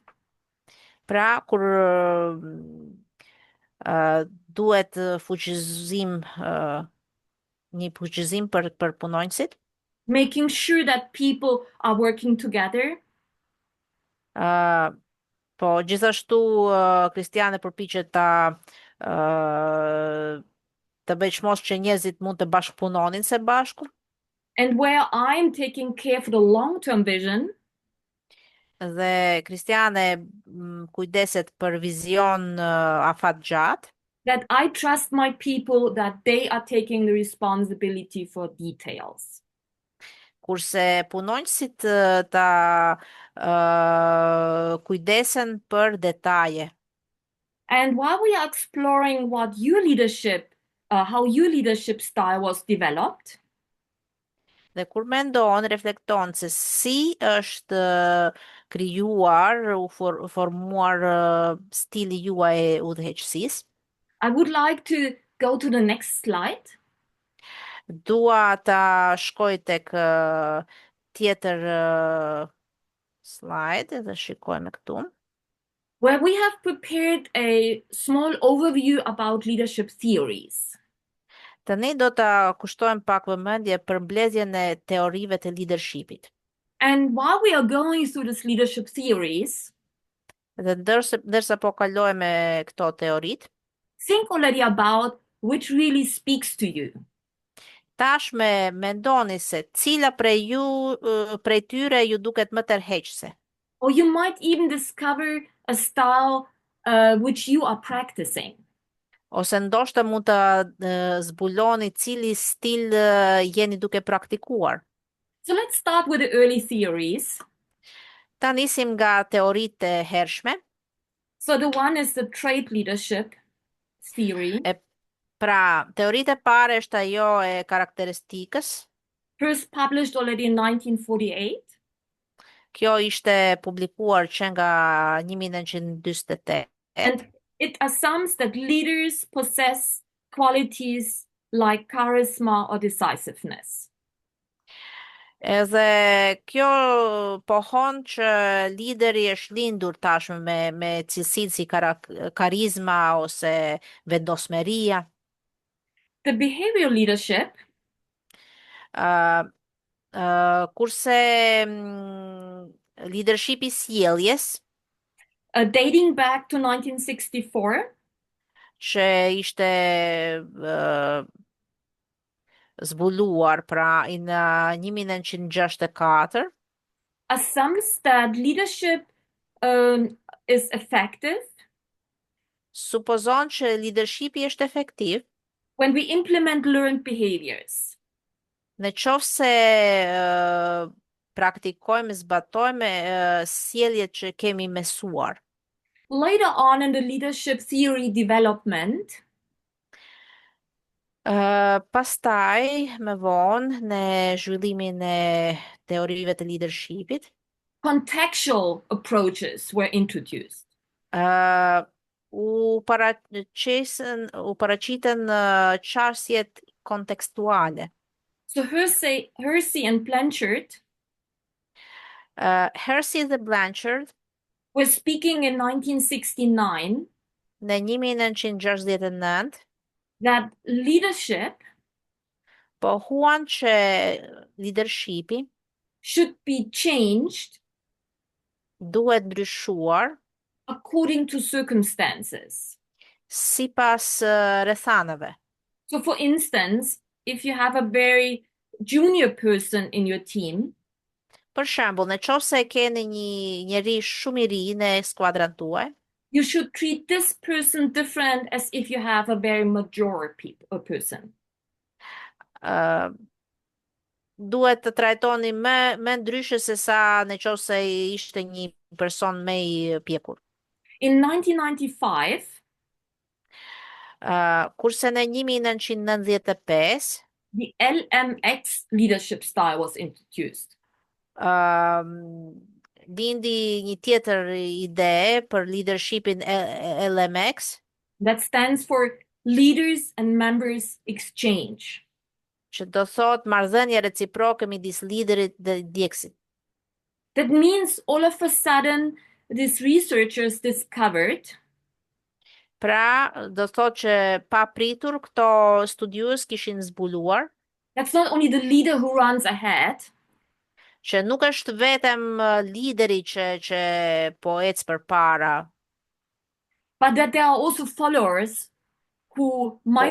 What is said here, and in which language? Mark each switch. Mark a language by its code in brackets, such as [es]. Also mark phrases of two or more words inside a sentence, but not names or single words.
[sq] Pra, kur duhet një fuqizim për punonjësit, [en] making sure that people are working together, [sq] uh, po gjithashtu Kristiane përpiqet të bëjë që njerëzit mund të bashkëpunonin së bashku [en] and where I'm taking care for the long-term vision, [sq] dhe Kristiane kujdeset për vizion afatgjatë, [en] that I trust my people that they are taking the responsibility for details. [sq] kurse punonjësit ta kujdesen për detaje. [en] And while we are exploring how your leadership style was developed, [sq] Dhe kur mendon, reflekton se si është krijuar, formuar stili juaj e udhëheqësisë. [en] I would like to go to the next slide, [sq] Dua ta shkoj tek tjetër slide dhe shikojmë këtu. [en] where we have prepared a small overview about leadership theories. [sq] Tani do ta kushtojmë pak vëmendje për mbledhjen e teorive të leadershipit. [en] And while we are going through this leadership theories, [sq] Dhe ndërsa po kalojmë këto teorit, [en] think already about which really speaks to you. [sq] tashme mendoni se cila prej tyre ju duket më tërheqëse. [en] Or you might even discover a style which you are practicing. [sq] Ose ndoshta mund të zbuloni cili stil jeni duke praktikuar. [en] So let's start with the early theories. [sq] Ta nisim nga teoritë e hershme. [en] So the one is the trait leadership theory, [sq] E pra, teoritë e parë është ajo e karakteristikës. [en] first published already in 1948. [sq] Kjo ishte publikuar që nga 1948. [en] And it assumes that leaders possess qualities like charisma or decisiveness. [sq] Edhe kjo pohon që lideri është lindur tashmë me cilësitë si karizma ose vendosmeria. [en] The behavioral leadership [sq] Uh, kurse leadershipi sjelljes, [en] dating back to 1964, [sq] që ishte zbuluar pra në 1964, [en] assumes that leadership is effective [sq] supozon që leadershipi është efektiv [en] when we implement learned behaviors. [sq] në qoftë se praktikojmë, zbatojmë sjelljet që kemi mësuar. [en] Later on in the leadership theory development, [sq] Pastaj, më vonë, në zhvillimin e teorive të leadershipit, [en] contextual approaches were introduced. [sq] u paraqiten çështjet kontekstuale. [en] So Hersey and Blanchard [sq] Hersey dhe Blanchard [en] were speaking in 1969 [sq] në 1969 [en] that leadership [sq] po huan që leadershipi [en] should be changed [sq] duhet ndryshuar [en] according to circumstances. [sq] sipas rrethanave. [en] So, for instance, if you have a very junior person in your team, [sq] Për shembull, në qoftë se keni një njeri shumë i ri në skuadrën tuaj, [en] you should treat this person different as if you have a very mature person. [sq] ë duhet të trajtoni më ndryshe se sa në qoftë se ishte një person më i pjekur. [en] In 1995, [sq] Kurse në 1995, [en] the LMX leadership style was introduced. [sq] lindi një tjetër ide për leadershipin LMX, [en] That stands for Leaders and Members Exchange. [sq] që do thot marrëdhënie reciproke midis liderit dhe djegësit. [en] That means all of a sudden, these researchers discovered [sq] Pra, do thot që pa pritur këto studiues kishin zbuluar [en] that's not only the leader who runs ahead, [sq] që nuk është vetëm lideri që po ecë përpara, [en] but that there are also followers who might